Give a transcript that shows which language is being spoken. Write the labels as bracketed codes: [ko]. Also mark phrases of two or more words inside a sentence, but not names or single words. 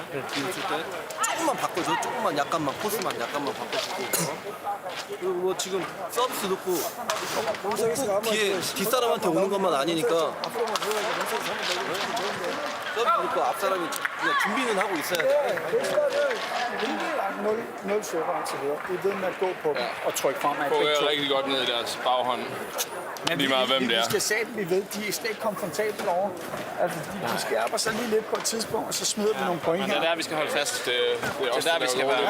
[ko] 뒤로 칠 때 조금만 바꿔줘. 조금만 약간만 코스만 약간만 바꿔주고. 그리고 뭐 지금 서비스 넣고 꼭 뒤에 뒷사람한테 오는 것만 아니니까. 앞으로만 보여야지. 왼쪽에서 하면 되는데. 서브 보니까 앞 사람이 그냥 준비는 ha고 있어야 돼. [da] Nul server indtil videre. Vi ved med at gå på dem og trykke fremad. Prøver rigtig godt ned i deres baghånd. Lige meget hvem det er. Vi skal sætte, vi ved, de er slet ikke komfortable over. Altså, de skærper sig lige lidt på et tidspunkt, og så smider vi nogle point her. Det er der, vi skal holde fast. Det er også der, vi skal være.